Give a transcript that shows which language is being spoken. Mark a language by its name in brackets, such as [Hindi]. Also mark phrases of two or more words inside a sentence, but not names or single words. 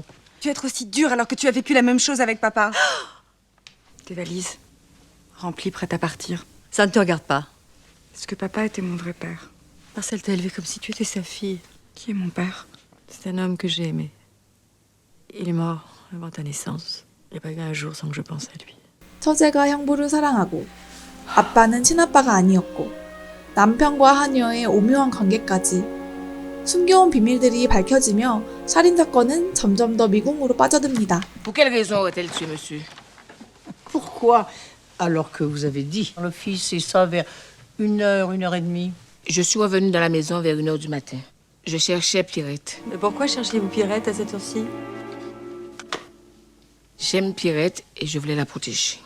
[French] Tu es être aussi dure alors que tu as vécu la même chose avec papa. Tes valises, remplies, prêtes à partir. Ça ne te regarde pas. Est-ce que papa était mon vrai père? Marcel t'a élevée comme si tu étais sa fille. Qui est mon père? C'est un homme que j'ai aimé. Il est mort avant ta naissance. Il n'y a pas eu un jour sans que je pense à lui. [Korean] 처제가 형부를 사랑하고 아빠는 친아빠가 아니었고 남편과 하녀의 오묘한 관계까지 숨겨온 비밀들이 밝혀지며 살인사건은 점점 더 미궁으로 빠져듭니다. [French] Pour quelle raison aurait-elle tué monsieur? Pourquoi, alors que vous avez dit, l'office, c'est ça vers 1h, 1h30? Je suis revenue dans la maison vers 1h du matin. Je cherchais Pierrette. Mais pourquoi cherchiez-vous Pierrette à cette heure-ci? J'aime Pierrette et je voulais la protéger.